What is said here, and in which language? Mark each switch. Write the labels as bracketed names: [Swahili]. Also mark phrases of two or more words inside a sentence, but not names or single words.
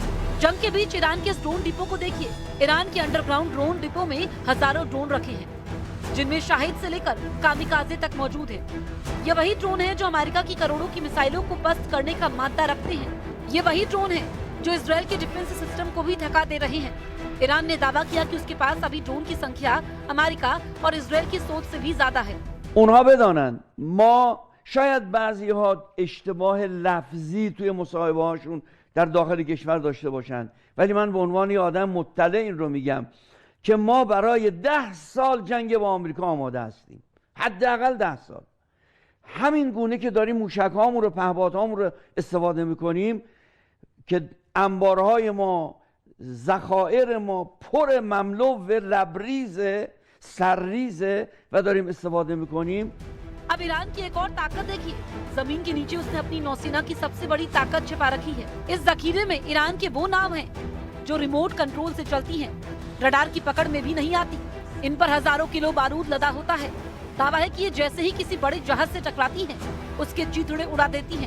[Hindi] जंग के बीच ईरान के इस [English] drone depot [Hindi] को देखिए। ईरान के [English] underground drone depot [Hindi] में हजारों ड्रोन रखे हैं, जिनमें शाहिद से लेकर कामिकाजे तक मौजूद है। ये वही ड्रोन है जो अमेरिका की करोड़ों की मिसाइलों को पस्त करने का मादा रखते हैं। ये वही ड्रोन है जो इजरायल के [English] defense system [Hindi] को भी थका दे रहे हैं। ईरान ने दावा किया कि उसके पास अभी ड्रोन की संख्या अमेरिका और इजरायल की सोच से भी ज्यादा है। [Persian] اونها بدانن ما شاید بعضی ها اشتباه لفظی توی مصاحبه هاشون در داخل کشور داشته باشند، ولی من به عنوان یه آدم مطلع این رو میگم که ما برای 10 سال جنگ با آمریکا آماده هستیم، حداقل 10 سال. همین گونه که داریم موشک‌هامون رو پهپادهامون رو استفاده میکنیم که انبارهای ما ذخایر ما پر مملو و لبریز سرریز و داریم استفاده میکنیم. [Hindi] अब ईरान की एक और ताकत देखिए। जमीन के नीचे उसने अपनी नौसेना की सबसे बड़ी ताकत छिपा रखी है। इस जखीरे में ईरान के वो नाव हैं जो [English] remote control [Hindi] से चलती हैं, रडार की पकड़ में भी नहीं आती। इन पर हजारों किलो बारूद लदा होता है। दावा है कि ये जैसे ही किसी बड़े जहाज से टकराती हैं, उसके चीथड़े उड़ा देती हैं।